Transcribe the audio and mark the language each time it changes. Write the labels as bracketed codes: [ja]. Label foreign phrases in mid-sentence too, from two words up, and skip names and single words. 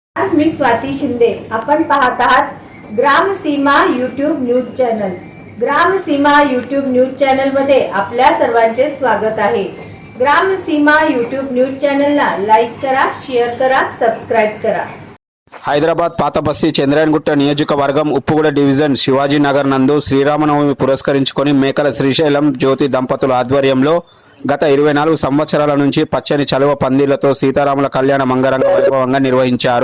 [mr] मी स्वाती शिंदे. आपण पाहत आहात ग्राम सीमा यूट्यूब न्यूज चॅनल. ग्राम सीमा यूट्यूब न्यूज चॅनल मध्ये आपल्या सर्वांचे स्वागत आहे. ग्राम सीमा यूट्यूब न्यूज चॅनलला लाईक करा, शेअर करा, सब्सक्राइब करा. [te] హైదరాబాద్ పాత బస్తీ చంద్రాయన్గుట్ట నియోజకవర్గం ఉప్పుగూడ డివిజన్ శివాజీ నగర్ నందు శ్రీరామనవమి పురస్కరించుకొని మేకల శ్రీశైలం జ్యోతి దంపతుల ఆధ్వర్యంలో గత 24 సంవత్సరాల నుంచి పచ్చని చలువ పందిళ్లతో సీతారాముల కళ్యాణ మంగళంగా వైభవంగా నిర్వహించారు.